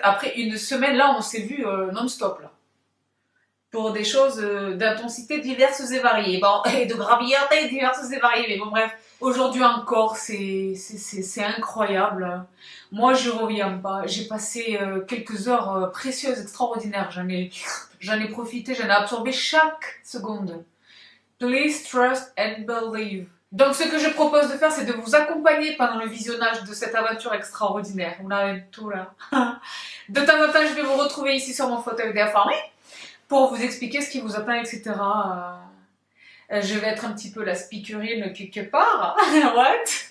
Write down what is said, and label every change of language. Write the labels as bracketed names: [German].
[French] Après une semaine, là, on s'est vu non-stop, là. Pour des choses d'intensité diverses et variées. Bon, et de gravité diverses et variées. Mais bon, bref. Aujourd'hui encore, c'est incroyable. Moi, je reviens pas. J'ai passé quelques heures précieuses, extraordinaires. J'en ai profité, j'en ai absorbé chaque seconde. [English] Please trust and believe. [French] Donc, ce que je propose de faire, c'est de vous accompagner pendant le visionnage de cette aventure extraordinaire. On a tout là. De temps en temps, je vais vous retrouver ici sur mon fauteuil d'informé pour vous expliquer ce qui vous attend, etc. Je vais être un petit peu la speakerine quelque part. [English] What?